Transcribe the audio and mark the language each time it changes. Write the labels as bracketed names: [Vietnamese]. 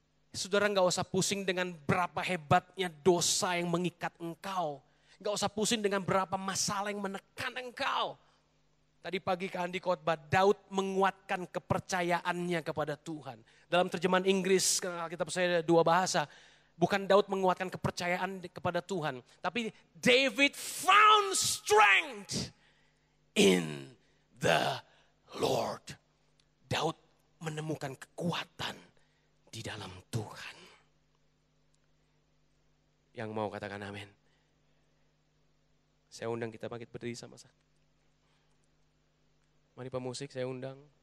[Indonesian] Saudara gak usah pusing dengan berapa hebatnya dosa yang mengikat engkau. Gak usah pusing dengan berapa masalah yang menekan engkau. Tadi pagi Kak Andi khotbah, Daud menguatkan kepercayaannya kepada Tuhan. Dalam terjemahan Inggris, kitab saya ada 2 bahasa. Bukan Daud menguatkan kepercayaan kepada Tuhan. Tapi [English] David found strength in the Lord. [Indonesian] Daud menemukan kekuatan di dalam Tuhan. Yang mau katakan amin. Saya undang kita bangkit berdiri sama-sama. Mari pemusik saya undang.